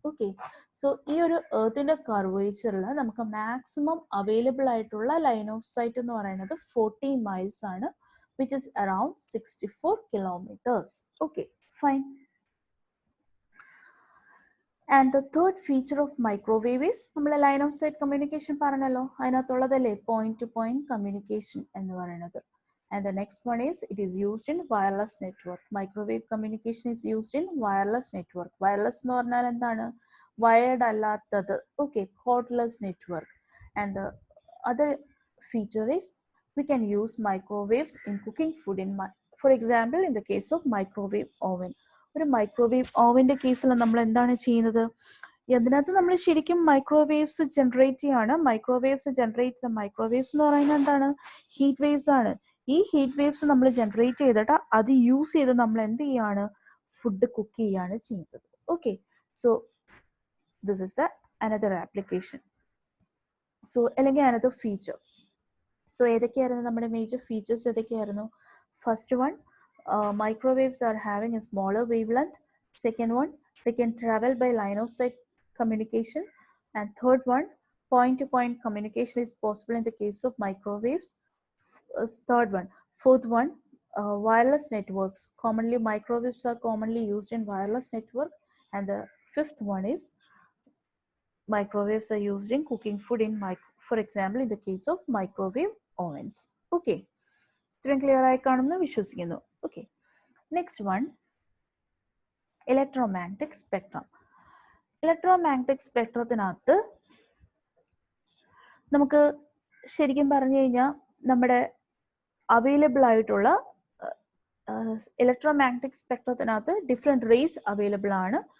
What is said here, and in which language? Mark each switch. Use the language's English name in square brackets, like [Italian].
[Malayalam] Okay, so ഈ ഒരു എർത്തിന്റെ കർവേച്ചറിൽ നമുക്ക് മാക്സിമം അവൈലബിൾ ആയിട്ടുള്ള ലൈൻ ഓഫ് സൈറ്റ് എന്ന് പറയുന്നത് 40 മൈൽസ് ആണ്, [English] Which is around 64 kilometres. [Malayalam] Okay, fine. [English] and the third feature of microwave is, [Malayalam] നമ്മൾ ലൈൻ ഓഫ് സൈറ്റ് കമ്മ്യൂണിക്കേഷൻ പറഞ്ഞല്ലോ, അതിനകത്തുള്ളതല്ലേ പോയിന്റ് ടു പോയിന്റ് കമ്മ്യൂണിക്കേഷൻ എന്ന് പറയുന്നത്. [English] And the next one is, it is used in wireless network. Microwave communication is used in wireless network. [Malayalam] Wireless എന്ന് പറഞ്ഞാൽ എന്താണ്? Wired അല്ലാത്തത്. [English] Okay, cordless network. And the other feature is, we can use microwaves in cooking food. For example, in the case of microwave oven. [Malayalam] ഒരു microwave ഓവന്റെ കേസിൽ നമ്മൾ എന്താണ് ചെയ്യുന്നത്? അതിനകത്ത് നമ്മൾ ശരിക്കും മൈക്രോവേവ്സ് ജനറേറ്റ് ചെയ്യാണ്. മൈക്രോവേവ്സ് എന്ന് പറയുന്നത് എന്താണ്? ഹീറ്റ് വേവ്സ് ആണ്. ഈ ഹീറ്റ് വേവ്സ് നമ്മൾ ജനറേറ്റ് ചെയ്തിട്ട് അത് യൂസ് ചെയ്ത് നമ്മൾ എന്ത് ചെയ്യാണ്? ഫുഡ് കുക്ക് ചെയ്യാണ് ചെയ്യുന്നത്. [English] Okay, so this is the another application. [Malayalam] So അല്ലെങ്കിൽ അനദർ ഫീച്ചർ. സോ ഏതൊക്കെയായിരുന്നു നമ്മുടെ major features? ഏതൊക്കെയായിരുന്നു? [English] First one, microwaves are having a smaller wavelength. Second one, they can travel by line of sight communication. And third one, point to point communication is possible in the case of microwaves. Third one. Fourth one, wireless networks. Commonly microwaves are commonly used in wireless network. And the fifth one is, microwaves are used in cooking food for example in the case of microwave ovens. [Malayalam] Okay, ഇത്രയും clear ആയി കാണുമെന്ന് വിശ്വസിക്കുന്നു. Okay, next one, electromagnetic spectrum. Electromagnetic സ്പെക്ട്രത്തിനകത്ത് നമുക്ക് ശരിക്കും പറഞ്ഞു കഴിഞ്ഞാൽ നമ്മുടെ available ആയിട്ടുള്ള ഇലക്ട്രോമാഗ്നറ്റിക് സ്പെക്ട്രത്തിനകത്ത് ഡിഫറെൻറ്റ് റേസ് അവൈലബിൾ ആണ്.